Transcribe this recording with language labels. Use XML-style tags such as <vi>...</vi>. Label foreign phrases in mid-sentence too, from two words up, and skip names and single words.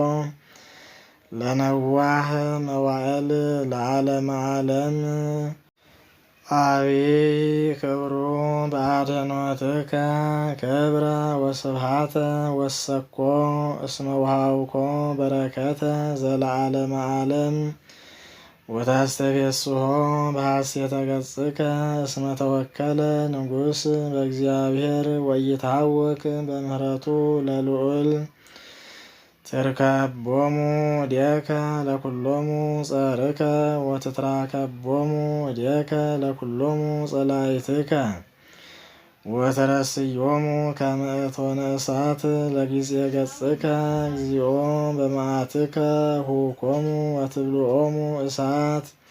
<gez>ለነዋህ መዋዕል ለዓለመ ዓለም። አቢይ ክብሩ በአድኅኖትከ ክብረ ወስብሐተ ወሰኮ እስመ ወሃብኮ በረከተ ዘለዓለመ ዓለም። ወታስተቤስሖ በሐሴተ ገጽከ እስመ ተወከለ ንጉሥ በእግዚአብሔር ወይታወክ በምህረቱ ለልዑል ትርከቦሙ እዴከ ለኩሎሙ ጸርከ ወትትራከቦሙ እዴከ ለኩሎሙ ጸላይትከ ወተረስዮሙ ከመ እቶነ እሳት ለጊዜ ገጽከ እግዚኦ በመዓትከ ሁኮሙ ወትብልዖሙ እሳት</gez>